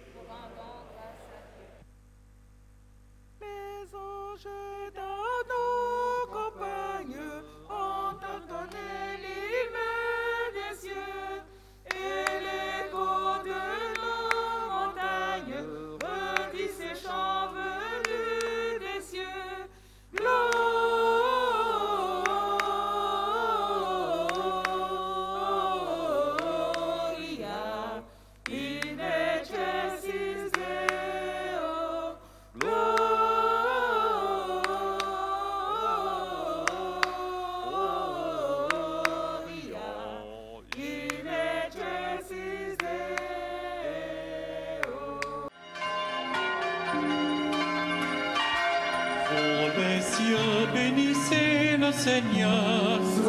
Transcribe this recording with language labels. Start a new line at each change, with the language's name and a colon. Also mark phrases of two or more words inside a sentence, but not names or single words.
French: Les anges dans nos campagnes ont entonné l'hymne des cieux et l'écho de nos montagnes redit ces chants venus des cieux.
Latin: Gloria in excelsis Deo. Gloria in excelsis Deo.
French: Vous les cieux, bénissez le Seigneur.